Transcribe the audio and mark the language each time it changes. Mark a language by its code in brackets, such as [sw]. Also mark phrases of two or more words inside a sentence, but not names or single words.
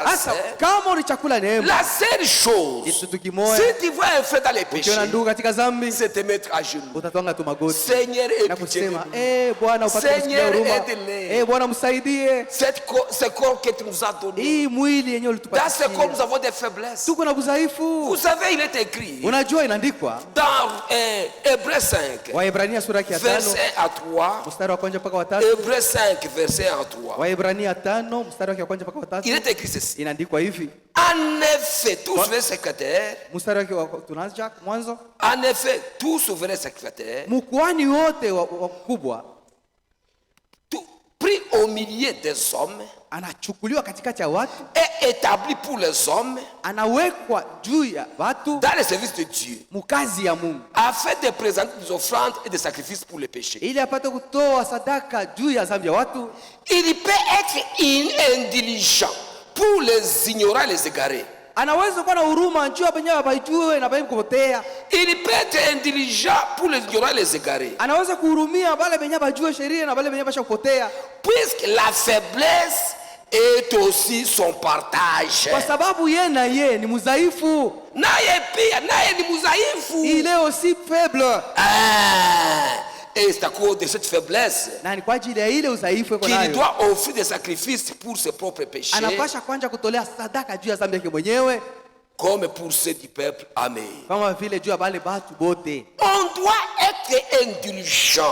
[sw] Sasa kama ulichakula neema, [fr] la seule chose, [sw] kitu si kimoja, [fr] tu vois un frère dans les péchés, [sw] ukiona ndugu katika dhambi, [fr] c'est te mettre à genoux. [sw] utatwanga tu magoti [fr] Seigneur, [sw] na [fr] aie pitié de [sw] kusema, [fr] nous. [sw] Bwana upate [fr] Seigneur, [sw] kusikia huruma. [fr] aide-les. [sw] Bwana msaidie. [fr] Ce corps que tu nous as donné, [sw] Hii mwili yenyewe [fr] dans ce corps, nous [sw] ulitupatia. [fr] avons des faiblesses. [sw] Tuko na udhaifu. [fr] Vous savez, il est écrit [sw] Unajua inaandikwa [fr] dans Hébreux 5, [sw] Waebrania sura ya 5 [fr] verset 1 à 3, [sw] mstari mstari wa kwanza mpaka wa 3. [fr] Hébreux 5 verset 3. [sw] Waebrania 5 mstari wa kwanza mpaka wa 3. [fr] Il est écrit ceci. [sw] Inaandikwa hivi. [fr] En effet, tout souverain sacrificateur. [sw] Mstari wa tunaanza mwanzo. [fr] En effet, tout souverain sacrificateur. [sw] Mkuhani wote wakubwa [fr] pris au milieu des hommes, [sw] anachukuliwa katikati ya watu, [fr] est établi pour les hommes, [sw] anawekwa juu ya watu, [fr] dans le service de Dieu, [sw] mukazi ya Mungu, [fr] afin de présenter des offrandes et des sacrifices pour les péchés. [sw] ili apate kutoa sadaka juu ya dhambi ya watu. [fr] Il peut être indulgent pour les ignorants et les égarés. [sw] Anaweza kuwa na huruma juu ya wenye hawajui na wenye kupotea. [fr] Il peut être indulgent pour les ignorants et les égarés. [sw] Anaweza kuhurumia wale wenye hawajui sheria na wale wenye washakupotea. [fr] Puisque la faiblesse est aussi son partage. [sw] Kwa sababu yeye ni mudhaifu. Naye pia ni mudhaifu. [fr] Il est aussi faible. Et c'est à cause de cette faiblesse qu'il doit offrir des sacrifices pour ses propres péchés, comme pour ceux du peuple. Amen. On doit être indulgent.